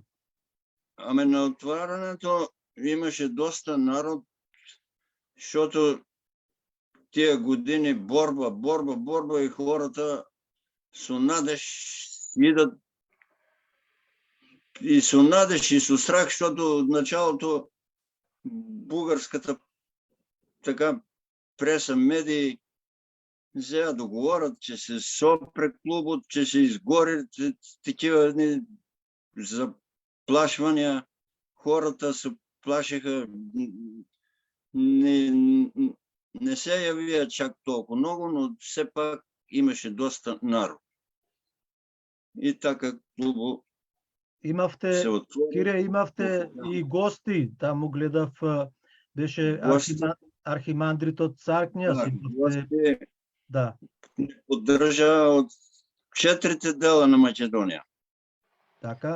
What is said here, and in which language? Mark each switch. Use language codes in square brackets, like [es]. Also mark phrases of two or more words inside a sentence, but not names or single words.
[bg] Ами на отварянето имаше доста народ, защото тия години борба и хората [mk] со надеж [bg] идат и [mk] со надеж и со страх, [bg] защото от началото бугарската така преса, медии взеа да говорят, че се сопре клубот, че се изгори, такива заплашвания. Хората се плашиха. Не се явия чак толкова много, но все пак имаше доста народ. И така клубо [mk] Имавте, [bg] се отвори. [mk] Кире, имавте и гости, таму гледав, беше архимандритот Царкњас, имавте, да. Поддржа од 4 дела на Македонија. Така,